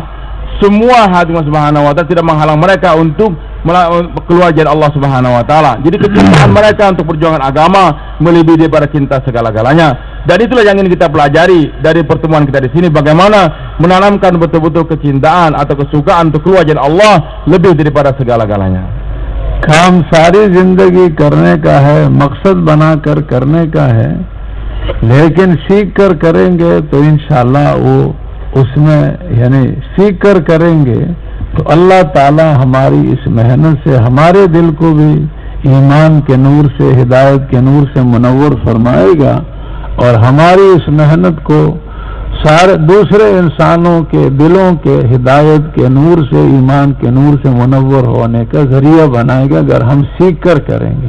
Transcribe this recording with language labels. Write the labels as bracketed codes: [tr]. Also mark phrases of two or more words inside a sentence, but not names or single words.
[id] Semua hadirin [ar] سبحانه وتعالى [id] tidak menghalang mereka untuk keluar jalan Allah [ar] سبحانه وتعالى. [id] Jadi kecintaan mereka untuk perjuangan agama melebihi daripada cinta segala-galanya. Dan itulah yang ingin kita pelajari dari pertemuan kita di sini, bagaimana menanamkan betul-betul kecintaan atau kesukaan untuk keluar jalan Allah lebih daripada segala-galanya. [ur] کام ساری زندگی کرنے کا ہے، مقصد بنا کر کرنے کا ہے، لیکن سیکھ کر کریں گے تو ان شاء اللہ وہ اس میں یعنی سیکھ کر کریں گے تو اللہ تعالیٰ ہماری اس محنت سے ہمارے دل کو بھی ایمان کے نور سے، ہدایت کے نور سے منور فرمائے گا، اور ہماری اس محنت کو سارے دوسرے انسانوں کے دلوں کے ہدایت کے نور سے، ایمان کے نور سے منور ہونے کا ذریعہ بنائے گا اگر ہم سیکھ کر کریں گے.